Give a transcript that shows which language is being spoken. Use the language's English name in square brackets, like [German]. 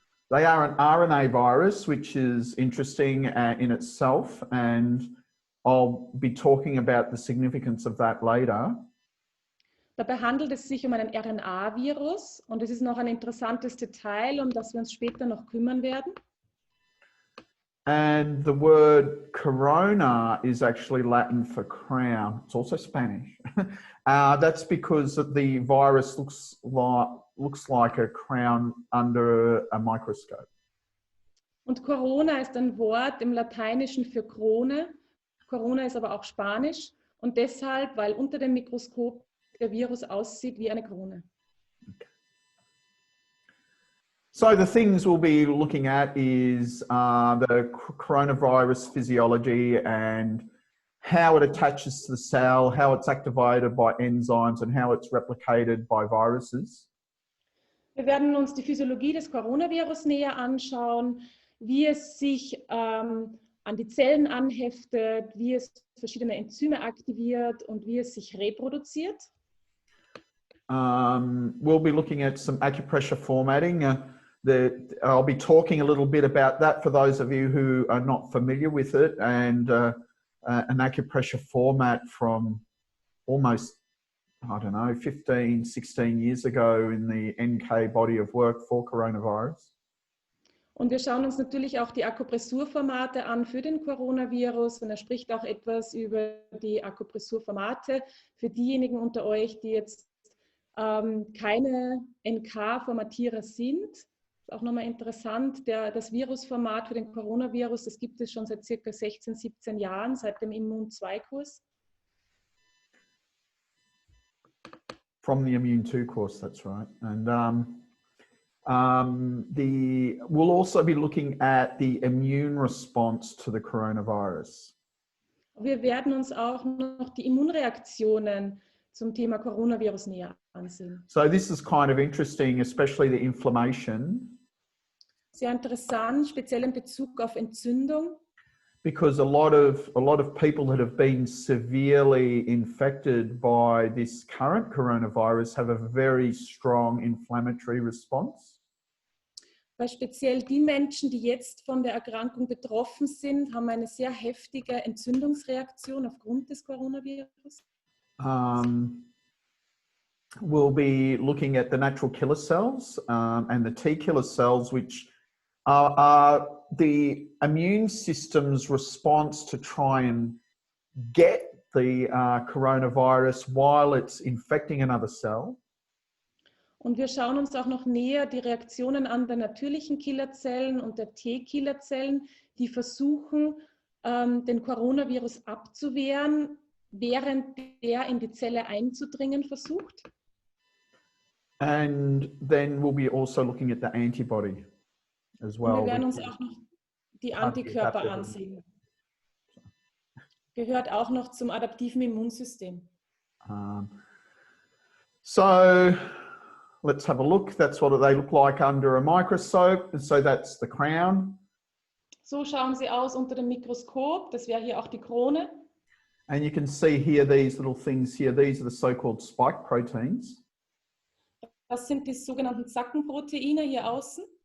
[English] They are an RNA virus, which is interesting in itself, and I'll be talking about the significance of that later. [German] Dabei handelt es sich um einen RNA-Virus und es ist noch ein interessantes Detail, um das wir uns später noch kümmern werden. [English] And the word corona is actually Latin for crown. It's also Spanish. That's because the virus looks like a crown under a microscope. [German] Und Corona ist ein Wort im Lateinischen für Krone. Corona ist aber auch Spanisch und deshalb, weil unter dem Mikroskop der Virus aussieht wie eine Krone. [English] Okay. So the things we'll be looking at is the coronavirus physiology and how it attaches to the cell, how it's activated by enzymes and how it's replicated by viruses. [German] Wir werden uns die Physiologie des Coronavirus näher anschauen, wie es sich an die Zellen anheftet, wie es verschiedene Enzyme aktiviert und wie es sich reproduziert. [English] We'll be looking at some acupressure formatting. I'll be talking a little bit about that for those of you who are not familiar with it, and an acupressure format from almost, I don't know, 15, 16 years ago in the NK body of work for coronavirus. [German] Und wir schauen uns natürlich auch die Akupressurformate an für den Coronavirus und er spricht auch etwas über die Akupressurformate für diejenigen unter euch, die jetzt keine NK-Formatierer sind. Das ist auch nochmal interessant, das Virusformat für den Coronavirus, das gibt es schon seit circa 16, 17 Jahren, seit dem Immun-2-Kurs. [English] From the Immune-2 course, that's right. And we'll also be looking at the immune response to the coronavirus. [German] Wir werden uns auch noch die Immunreaktionen zum Thema Coronavirus näher ansehen. [English] So this is kind of interesting, especially the inflammation. [German] Sehr interessant, speziell in Bezug auf Entzündung. [English] Because a lot of people that have been severely infected by this current coronavirus have a very strong inflammatory response. [German] Weil speziell die Menschen, die jetzt von der Erkrankung betroffen sind, haben eine sehr heftige Entzündungsreaktion aufgrund des Coronavirus. [English] We'll be looking at the natural killer cells and the T killer cells, which are the immune system's response to try and get the coronavirus while it's infecting another cell. [German] Und wir schauen uns auch noch näher die Reaktionen an der natürlichen Killerzellen und der T-Killerzellen, die versuchen, den Coronavirus abzuwehren, während der in die Zelle einzudringen versucht. [English] And then we'll be also looking at the antibody as well. [German] Und wir werden uns auch noch die Antikörper ansehen. Gehört auch noch zum adaptiven Immunsystem. [English] So let's have a look. That's what they look like under a microscope. And so that's the crown. [German] So schauen sie aus unter dem Mikroskop. Das wäre hier auch die Krone. [English] And you can see here these little things here. These are the so-called spike proteins. [German] Das sind die sogenannten Zackenproteine hier außen.